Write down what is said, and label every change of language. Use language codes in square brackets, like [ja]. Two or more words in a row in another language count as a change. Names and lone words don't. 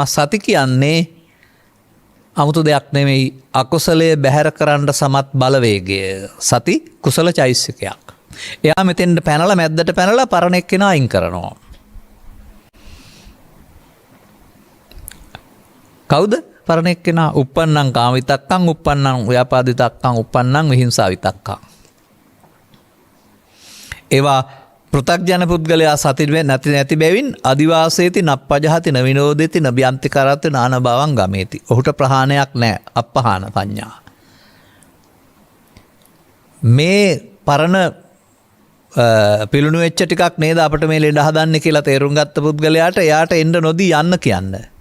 [si] සති කියන්නේ 아무තු දෙයක් නෙමෙයි අකුසලයේ බැහැර කරන්න සමත් බලවේගය. සති කුසල චෛසිකයක්. එයා මෙතෙන්ට පැනලා මැද්දට පැනලා පරණ එක්කෙනා අයින් කරනවා. කවුද පරණ එක්කෙනා? [pi] uppannam කාම විතක්කං, uppannam ව්‍යාපාද විතක්කං, uppannam විහිංසා විතක්කං. [si] ඒවා පෘථග්ජන පුද්ගලයා සති නැති බැවින් [pi] අදිවාසේති නප්පජහති නවිනෝදේති නබ්‍යන්ති කරත්ති නානභවං ගමේති. [si] ඔහුට ප්‍රහාණයක් නැහැ. අපහාන සංඥා. මේ පරණ පිළුණු වෙච්ච ටිකක් නේද අපිට මේ ලෙඩ හදන්නේ කියලා තේරුම් ගත්ත පුද්ගලයාට එයාට එන්න නොදී යන්න කියන්න.